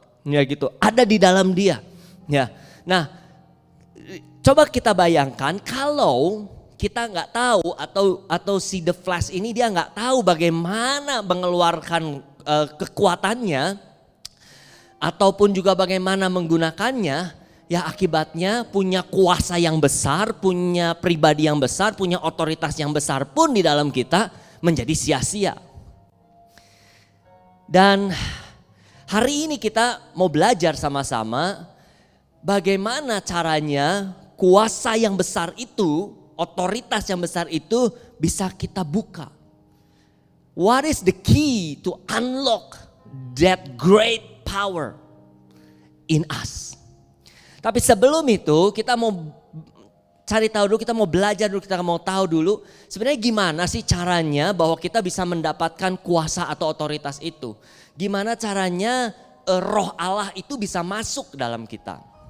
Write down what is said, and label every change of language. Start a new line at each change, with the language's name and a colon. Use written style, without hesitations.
Indonesian: Ya gitu, ada di dalam dia. Ya. Nah, coba kita bayangkan kalau kita nggak tahu atau si The Flash ini dia nggak tahu bagaimana mengeluarkan kekuatannya ataupun juga bagaimana menggunakannya, ya akibatnya punya kuasa yang besar, punya pribadi yang besar, punya otoritas yang besar pun di dalam kita menjadi sia-sia. Dan hari ini kita mau belajar sama-sama bagaimana caranya kuasa yang besar itu, otoritas yang besar itu bisa kita buka.
English: What is the key to unlock that great power in us?
Indonesian: Tapi sebelum itu kita mau cari tahu dulu, kita mau belajar dulu, kita mau tahu dulu sebenarnya gimana sih caranya bahwa kita bisa mendapatkan kuasa atau otoritas itu. Gimana caranya roh Allah itu bisa masuk dalam kita.